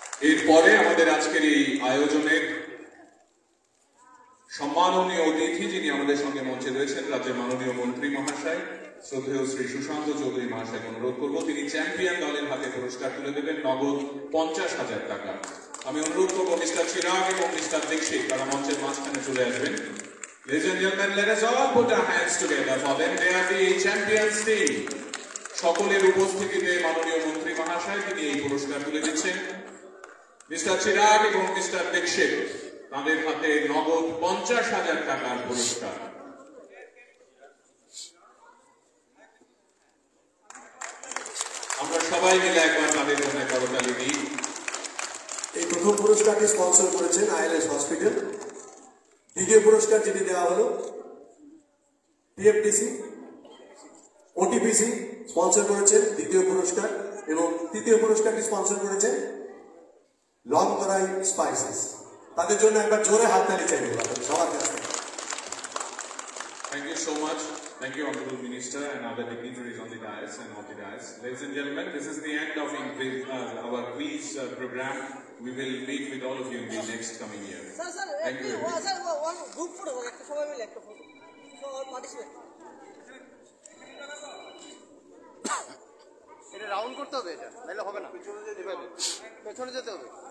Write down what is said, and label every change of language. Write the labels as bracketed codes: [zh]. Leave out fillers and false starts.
[bn] এরপরে আমাদের আজকের এই আয়োজনের সম্মাননীয় অতিথি যিনি আমাদের সঙ্গে মঞ্চে রয়েছেন, রাজ্যের মাননীয় মন্ত্রী মহাশয় শ্রদ্ধেয় শ্রী সুশান্ত চৌধুরী মহাশয়কে অনুরোধ করবো, তিনি চ্যাম্পিয়ন দলের হাতে পুরস্কার তুলে দেবেন নগদ 50,000 টাকা। আমি অনুরোধ করবো মিস্টার চিরাগ এবং মিস্টার দীক্ষিত, তারা মঞ্চের মাঝখানে চলে আসবেন। [en] Ladies and gentlemen, let us all put our hands together for them. They are the champions team. [bn] সকলের উপস্থিতিতে মাননীয় মন্ত্রী মহাশয় তিনি এই পুরস্কার তুলে দিচ্ছেন। মিস্টার চিরাগ এবং মিস্টার দীক্ষিত, তাদের হাতে নগদ 50,000 টাকার পুরস্কার। আমরা সবাই মিলে একবার তাদের জন্য করতালি দিই। এই প্রথম পুরস্কারটি স্পন্সর করেছেন আইএলএস হসপিটাল। দ্বিতীয় পুরস্কার যেটি দেওয়া হলো টিএফটিসি, ওটিপিসি স্পন্সর করেছেন দ্বিতীয় পুরস্কার, এবং তৃতীয় পুরস্কারটি স্পন্সর করেছেন লং করাই স্পাইসেস। তাদের জন্য একবার জোরে হাততালি চাইবে সবার কাছে। [en] Thank you so much. Thank you, Honorable Minister and other dignitaries on the dais and off the dais. Ladies and gentlemen, this is the end of our quiz program. We will meet with all of you in the next coming year. Thank you. Group photo, [bn] সবাই মিলে একটা photo. [en] Participate. [bn] এটা round করতে হবে, এটা নাহলে হবে না। পেছনে যেতে হবে, পেছনে যেতে হবে।